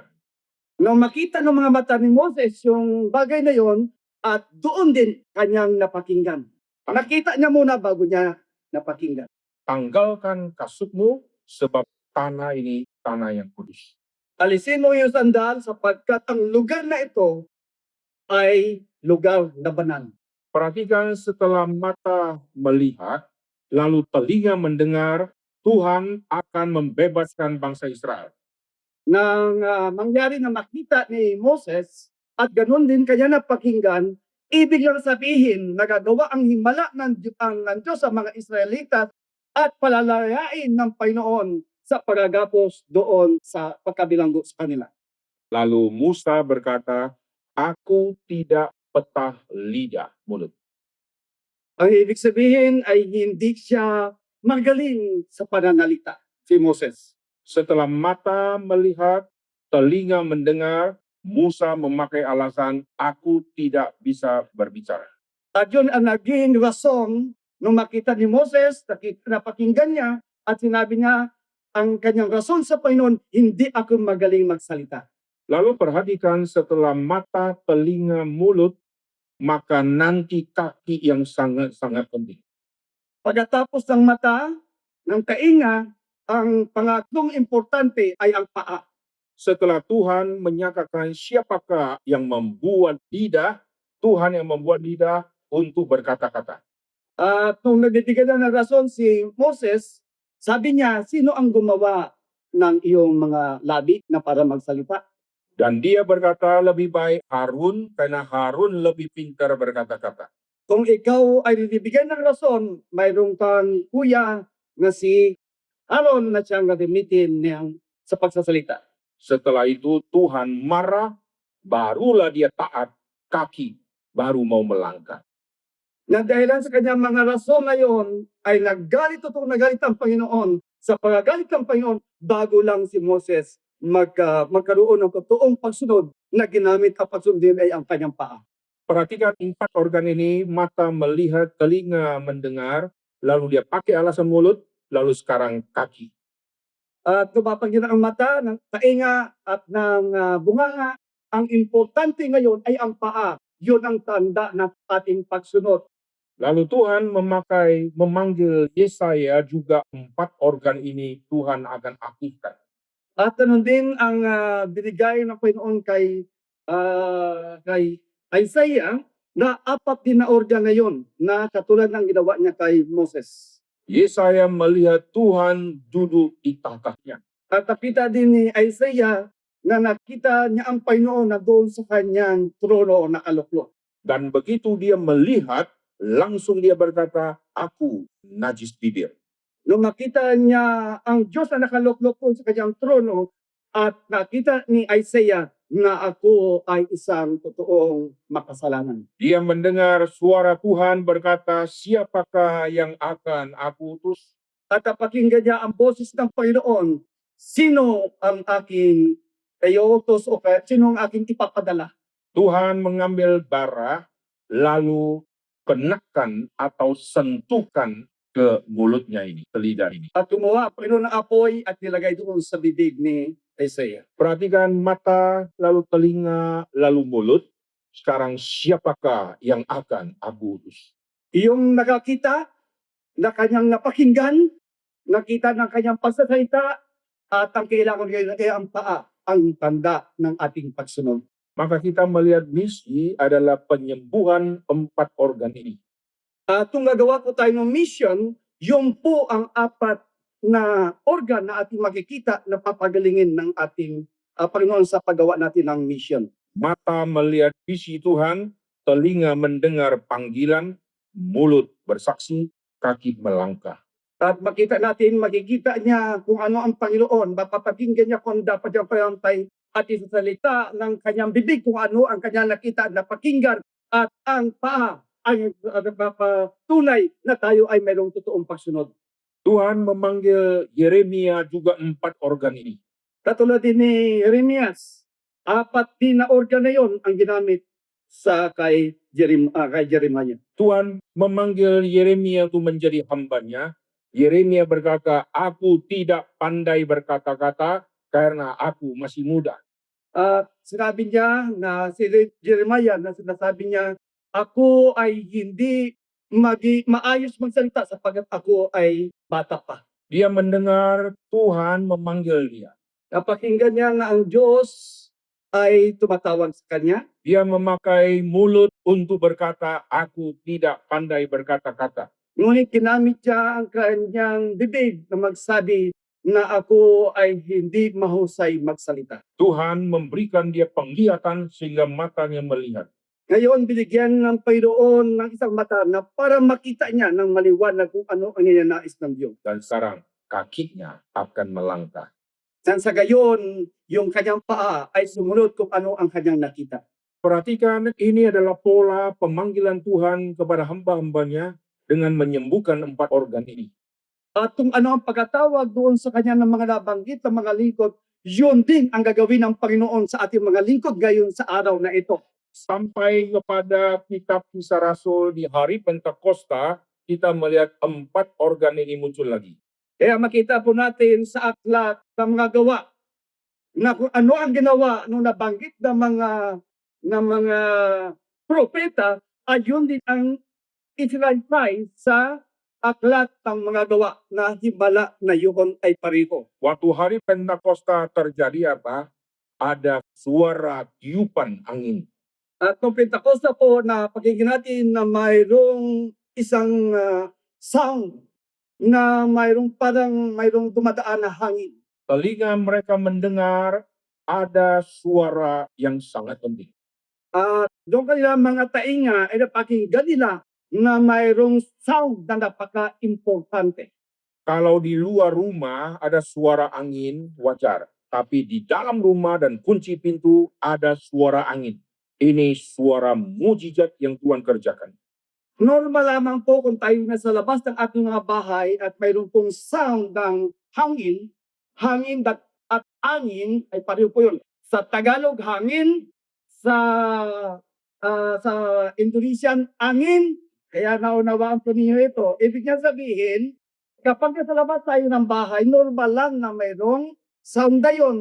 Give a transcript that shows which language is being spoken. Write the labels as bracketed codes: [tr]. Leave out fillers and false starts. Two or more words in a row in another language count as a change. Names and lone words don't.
[tl] Nung makita ng mga mata ni Moses yung bagay na yon, at doon din kanyang napakinggan. Nakita niya muna bago niya napakinggan. [id] Tanggalkan kasutmu, sebab tanah ini tanah yang kudus. [tl] Alisin mo yung sandal sapagkat ang lugar na ito ay lugar na banal. [id] Perhatikan, setelah mata melihat, lalu telinga mendengar, Tuhan akan membebaskan bangsa Israel. [tl] Nang mangyari na makita ni Moses at ganun din kanya napakinggan, ibig lang sabihin nagagawa ang himala ng Diyos sa mga Israelita at palalayain ng Panginoon sa pagagapos doon sa pagkabilanggo sa kanila. [id] Lalu Musa berkata, aku tidak petah lidah mulut. [tl] Ang ibig sabihin ay hindi siya magaling sa pananalita, si Moses. [id] Setelah mata melihat, telinga mendengar, Musa memakai alasan, aku tidak bisa berbicara. [tl] At yun ang naging rason nung makita ni Moses, napakinggan niya at sinabi niya, ang kanyang rason sa Panginoon, hindi ako magaling magsalita. [id] Lalu perhatikan, setelah mata, telinga, mulut, maka nanti kaki yang sangat-sangat penting. [tl] Pagkatapos ng mata, ng tainga, ang pangatlong importante ay ang paa. [id] Setelah Tuhan menyatakan siapakah yang membuat lidah, Tuhan yang membuat lidah untuk berkata-kata. [tl] At nung nagbibigay na ng rason si Moses, sabi niya, sino ang gumawa ng iyong mga labi na para magsalita? [id] Dan dia berkata lebih baik Harun, karena Harun lebih pintar berkata-kata. [tl] Kung ikaw ay bibigyan ng rason, mayroong kang kuya na si Aaron na siyang gagamitin sa pagsasalita. [id] Setelah itu Tuhan marah, barulah dia taat, kaki baru mau melangkah. [tl] Na dahilan sa kanyang mga rason na yon, ay nagalit ang Panginoon. Sa pagagalit ng Panginoon, bago lang si Moses magkaroon ng totoong pagsunod na ginamit ang pagsundin ay ang kanyang paa. [id] Perhatikan 4 organ ini, mata melihat, telinga mendengar, lalu dia pakai alasan mulut, lalu sekarang kaki. [tl] At tumapagin ang mata, ng tainga at ng bunganga. Ang importante ngayon ay ang paa. Yun ang tanda ng ating pagsunod. [id] Lalu Tuhan memanggil Yesaya, juga 4 organ ini Tuhan akan aktifkan. [tl] At ganun din ang binigay ng Panginoon kay Isaiah na 4 din na organ ngayon na katulad ng ginawa niya kay Moses. [id] Yesaya melihat Tuhan duduk di tangkahnya. [tl] At nakita din ni Isaiah na nakita niya ang Panginoon na doon sa kanyang trono na kaluklok. [id] Dan begitu dia melihat, langsung dia berkata, aku najis bibir. [tl] Nung nakita niya ang Diyos na nakaluklok sa kanyang trono at nakita ni Isaiah na ako ay isang totoong makasalanan. [id] Dia mendengar suara Tuhan berkata, siapakah yang akan aku utus? [tl] At napakinggan niya ang boses ng Panginoon, sino ang aking iutos o sino ang aking ipapadala? [id] Tuhan mengambil bara, lalu kenakan atau sentuhkan ke mulutnya ini, ke lidah ini. [tl] At gumawa ang Panginoon ng apoy at nilagay doon sa bibig ni Isaiah. [id] Perhatikan mata, lalu telinga, lalu mulut. Sekarang siapakah yang akan aku utus? [tl] Iyong nakakita, na kanyang napakinggan, nakita ng kanyang pagsasalita, at ang kailangan ngayon ay ang paa, ang tanda ng ating pagsunod. [id] Maka kita melihat misi adalah penyembuhan 4 organ ini. [tl] At kung gagawa po tayo ng mission, yun po ang 4 na organ na ating makikita na papagalingin ng ating Panginoon sa paggawa natin ng mission. [id] Mata melihat visi Tuhan, telinga mendengar panggilan, mulut bersaksi, kaki melangkah. [tl] At makikita niya kung ano ang Panginoon, mapapakinggan niya kung dapat niyang payantay at isasalita ng kanyang bibig kung ano ang kanyang nakita at napakinggan, at ang paa ay nagpapatunay na tayo ay mayroong totoong pagsunod. [id] Tuhan memanggil Yeremia juga 4 organ ini. [tl] Katulad din ni Jeremias, 4 din na organ na yon ang ginamit sa kay Jeremiah. [id] Tuhan memanggil Yeremia untuk menjadi hambanya. Yeremia berkata, aku tidak pandai berkata-kata karena aku masih muda. [tl] Sinabi niya na si Jeremiah na sinasabi niya, ako ay hindi maayos magsalita sapagkat ako ay bata pa. [id] Dia mendengar Tuhan memanggil dia. [tl] Napakinggan niya na ang Diyos ay tumatawag sa kanya. [id] Dia memakai mulut untuk berkata, aku tidak pandai berkata-kata. [tl] Ngunit ginamit niya ang kanyang bibig na magsabi na ako ay hindi mahusay magsalita. [id] Tuhan memberikan dia penglihatan sehingga matanya melihat. [tl] Ngayon, binigyan ng Panginoon ng isang mata na para makita niya ng maliwanag kung ano ang ninanais ng Diyos. [id] Dan sekarang kakinya akan melangkah. [tl] Dan sa gayon, yung kanyang paa ay sumunod kung ano ang kanyang nakita. [id] Perhatikan, ini adalah pola pemanggilan Tuhan kepada hamba-hambanya dengan menyembuhkan 4 organ ini. [tl] At kung ano ang pagkatawag doon sa kanya ng mga nabanggit ng mga lingkod, yun din ang gagawin ng Panginoon sa ating mga lingkod ngayon sa araw na ito. [id] Sampai kepada kitab Kisah Rasul di hari Pentakosta, kita melihat 4 organ ini muncul lagi. [tl] Kaya makita po natin sa aklat ng mga gawa na kung ano ang ginawa nung nabanggit ng mga propeta, ay yun din ang itinalpay sa aklat ng mga gawa na himala na yun ay pareho. [id] Waktu hari Pentakosta terjadi apa? Ada suara tiupan angin. [tl] At nung Pentakosta po na pakinggan natin na mayroong isang sound na mayroong dumadaan na hangin. [id] Telinga mereka mendengar ada suara yang sangat penting. [tl] At doon kanila mga tainga ay napakinggan nila na mayroong sound na napaka-importante. [id] Kalau di luar rumah ada suara angin, wajar. Tapi di dalam rumah dan kunci pintu ada suara angin. Ini suara mujizat yang Tuhan kerjakan. [tl] Normal lamang po kung tayo nasa labas ng ating mga bahay at mayroon pong sound ng hangin at angin ay pareho po yun. Sa Tagalog, hangin. Sa Indonesian, angin. Kaya naunawaan po ninyo ito. Ibig niya sabihin, kapag nasa labas tayo ng bahay, normal lang na mayroong sound na yun.